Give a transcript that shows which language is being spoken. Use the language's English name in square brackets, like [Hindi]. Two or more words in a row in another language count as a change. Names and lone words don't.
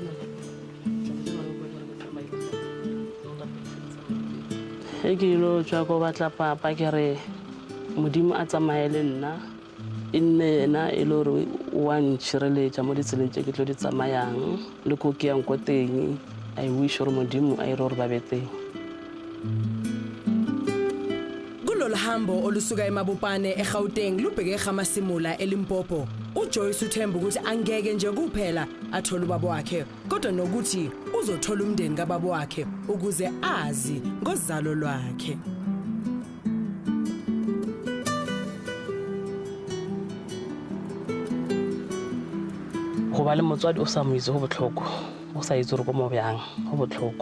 [Northern Sotho] Ke lo tswa go batla papa ke re modimo a tsamaye le nna e nne ena e le gore wa ntšhireletša mo ditseleng tše ke tlo di tsamayang le ko ke yang ko teng. [English] I wish [Northern Sotho] gore modimo a ire gore ba be teng. [Zulu] Kulolu hambo olusuka eMabopane eGauteng lubheke eGamasimula eLimpopo, uJoyce uthemba ukuthi angeke nje kuphela athola ubaba wakhe kodwa nokuthi uzothola umndeni kababa wakhe ukuze azi ngozalo lwakhe. [Tswana] Go ba le motswadi o sa mo itse go botlhoko o sa itse gore go mo bjang go botlhoko.